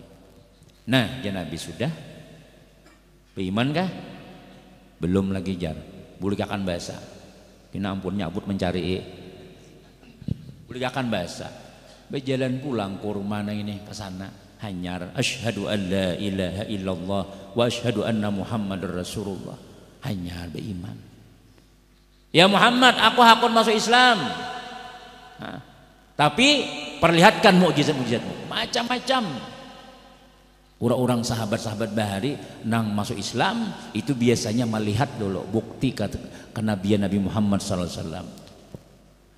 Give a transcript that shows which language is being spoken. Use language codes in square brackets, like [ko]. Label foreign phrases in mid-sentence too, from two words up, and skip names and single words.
[bjn] Nah, ya Nabi sudah beriman kah? Belum lagi jar. Bulikakan bahasa. Kena ampun nyabut mencari. Bulikakan bahasa. Berjalan pulang kurma ini ke sana hanyar [ar] أشهد أن لا إله إلا الله وأشهد أن محمدا رسول الله. [bjn] Hanyar beriman. Ya Muhammad, aku hakun masuk Islam. Tapi perlihatkan mukjizat-mukjizatmu macam-macam. Orang-orang sahabat-sahabat bahari nang masuk Islam itu biasanya melihat dulu bukti kenabian Nabi Muhammad [ar] صلى الله عليه وسلم.